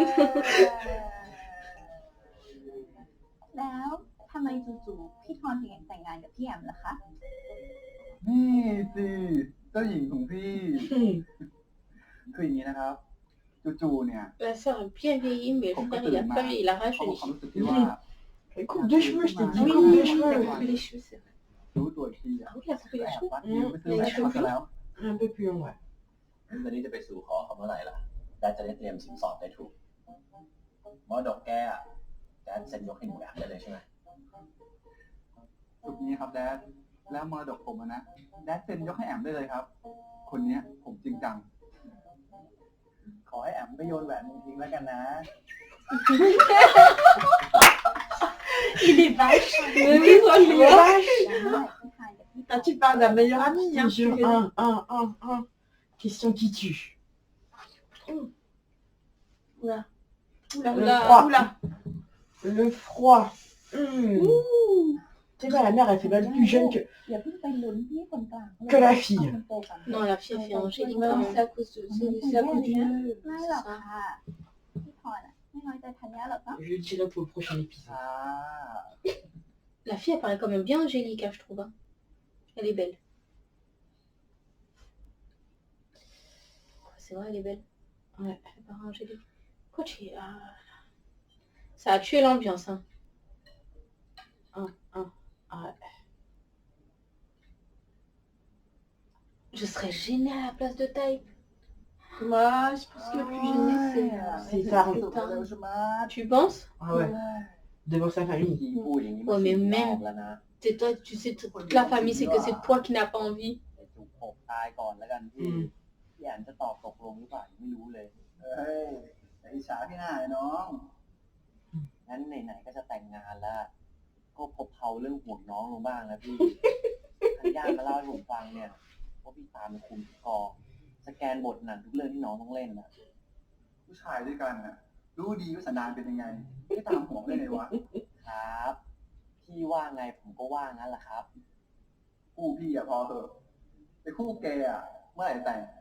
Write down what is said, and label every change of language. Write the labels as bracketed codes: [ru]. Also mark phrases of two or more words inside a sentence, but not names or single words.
[th] แล้วทำไมจู่ๆพี่ทอนถึงแต่งงานกับพี่แอมล่ะคะ นี่สิเจ้าหญิงของพี่ คืออย่างนี้นะครับ จู่ๆเนี่ย [fr] La sœur a bien vieilli, mais le frère, il a pas vieilli, il a [th] เขามี [fr] rajeuni. [th] ความรู้สึกที่ว่า [fr] Coupe de cheveux, je t'ai dit, Oui, coupe de il a cheveux. coupé les cheveux, c'est vrai. [th] รู้ตัวทีอ่ะ [fr] Ah oui, il a coupé les [th] แอบ [fr] cheveux. [th] วัดนิ้วไปซื้อแหวนเขาซะแล้ว [fr] Un peu plus long, ouais. [th] วันนี้จะไปสู่ขอเขาเมื่อไหร่ล่ะแดดจะได้เตรียมสินสอดได้ถูกมรดกแกอะแดดเซ็นยกให้หนูแบบได้เลยใช่ไหม สุดนี้ครับแดดแล้วมรดกผมอะนะแดดเซ็นยกให้แอมได้เลยครับ คนเนี้ยผมจริงจัง ขอให้แอมไปโยนแหวนมึงทิ้งแล้วกันนะ [fr] Il est vache. Mais oui, toi, je vois. [th] ได้พี่ทานกับพี่ [fr] Ah, tu parles d'un meilleur ami, Je hein. te jure, un. Question qui tue. Oula. Le Oula. froid. Oula. Le froid. Tu vois, la mère, elle fait pas plus jeune [th] อย่าเพิ่งไปลุ้นพี่คนกลาง [fr] que la fille. [th] คนโตก่อน [fr] Non, la fille, elle fait Angélique Ouais, quand mais même. c'est à cause du nœud. [th] ไม่หรอกค่ะ พี่ทอนอ่ะไม่น้อยใจธัญญาหรอกเนาะ [fr] Je le dirai pour le prochain épisode. [th] อ่า [fr] La fille, elle paraît quand même bien Angélique, hein, je trouve. Hein. Elle est belle. C'est vrai, elle est belle. Ouais. Elle paraît Angélique. Quoi, tu es... Ça a tué l'ambiance, hein. Ouais. Je serais gênée à la place de taille. Moi, je pense que le plus gêné, C'est ça. [th] สุดเร็วใช่ไหม [fr] Tu penses? Ah ouais. Devant sa famille. [th] พี่พูดอย่างนี้ โอ้ย สี่ แม่ รอบแล้วนะ [fr] toi, tu sais, toute la famille sait que c'est toi qui n'as pas envie. [th] จุกอกตายก่อนแล้วกันพี่พี่แอนจะตอบตกลงหรือเปล่ายังไม่รู้เลยเฮ้ยแต่อิจฉาพี่หน้าเลยน้อง งั้นไหนๆก็จะแต่งงานแล้วก็พบเพาเรื่องห่วงน้องลงบ้างนะพี่ทันญาติมาเล่าให้ผมฟังเนี่ยว่าพี่ตามไปคุมทุกกองสแกนบทหนังทุกเรื่องที่น้องต้องเล่นนะผู้ชายด้วยกันนะรู้ดีว่าสันดานเป็นยังไงไม่ตามห่วงได้ไงวะครับพี่ว่าไงผมก็ว่างั้นแหละครับคู่พี่อะพอเถอะไปคู่แกอะเมื่อไหร่แต่ง